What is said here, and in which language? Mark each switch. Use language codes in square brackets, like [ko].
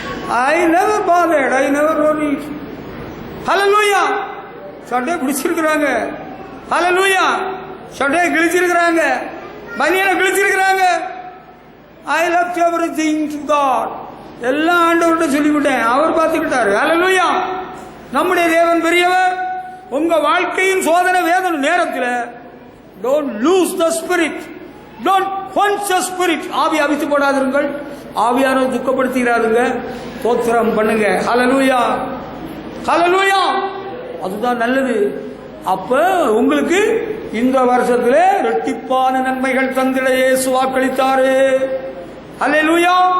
[en] I never bothered, I never worried. [ta] Hallelujah. சட்டையை பிடிச்சிருக்கிறாங்க. Hallelujah. சட்டையை கிழிச்சிருக்கிறாங்க, பனியனை கிழிச்சிருக்கிறாங்க. [en] I left everything to God. [ta] எல்லாம் ஆண்டவர்கிட்ட சொல்லிவிட்டேன், அவர் பார்த்துக்கிட்டாரு. Hallelujah. நம்முடைய தேவன் பெரியவர். உங்க வாழ்க்கையின் சோதனை வேதனை நேரத்தில் [en] don't lose the spirit, don't quench the spirit. [ta] ஆவி அவித்து போடாதீர்கள், ஆவியானவரை துக்கப்படுத்திடாதுங்க, ஸ்தோத்திரம் பண்ணுங்க. ஹல்லேலூயா. ஹல்லேலூயா. அதுதான் நல்லது. அப்ப உங்களுக்கு இந்த வருஷத்திலே இரட்டிப்பான நன்மைகள் தந்திட இயேசு வாக்களித்தாரு. ஹல்லேலூயா.